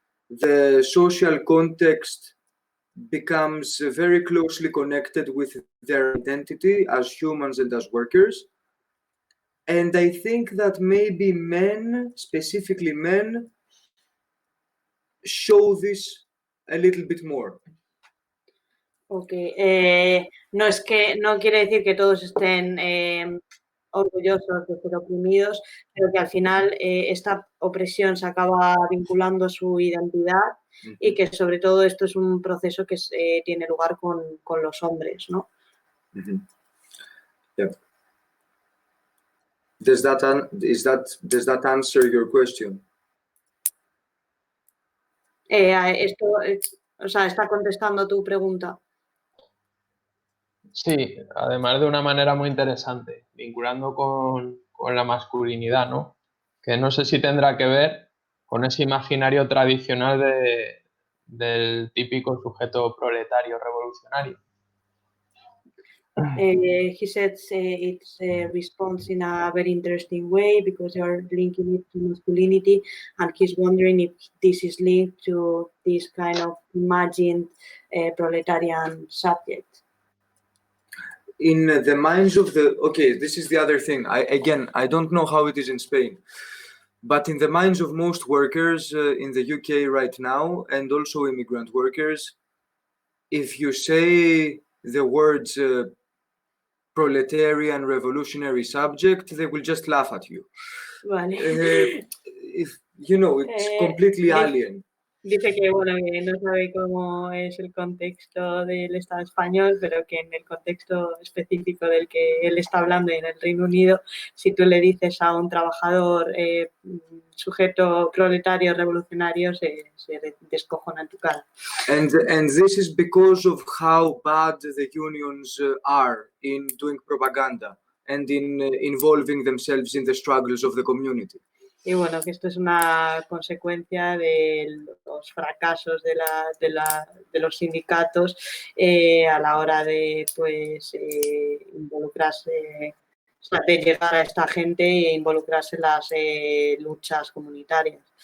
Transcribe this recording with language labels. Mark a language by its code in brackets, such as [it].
[en] The social context becomes very closely connected with their identity as humans and as workers. And I think that maybe men, specifically men, show this a little bit more. Okay. [es] No quiere decir que todos estén orgullosos de ser oprimidos, pero que al final esta opresión se acaba vinculando a su identidad y que sobre todo esto es un proceso que tiene lugar con los hombres, ¿no? [en] Yeah. Does that answer your question? [es] Esto, o sea, ¿está contestando tu pregunta? Sí, además de una manera muy interesante, vinculando con la masculinidad, ¿no? Que no sé si tendrá que ver con ese imaginario tradicional del típico sujeto proletario revolucionario. [en] He said it's a response in a very interesting way because you are linking it to masculinity, and he's wondering if this is linked to this kind of imagined proletarian subject. In the minds of this is the other thing. I don't know how it is in Spain, but in the minds of most workers in the UK right now, and also immigrant workers, if you say the words proletarian revolutionary subject, they will just laugh at you. [es] Vale. [en] It's completely alien. [es] Dice que, bueno, que no sabe cómo es el contexto del Estado español, pero que en el contexto específico del que él está hablando en el Reino Unido, si tú le dices a un trabajador sujeto proletario revolucionario, se descojona en tu cara. [en] And this is because of how bad the unions are in doing propaganda and in involving themselves in the struggles of the community. [es] Y bueno, que esto es una consecuencia de los fracasos de los sindicatos a la hora de pues, involucrarse, o sea, de llegar a esta gente e involucrarse en las luchas comunitarias.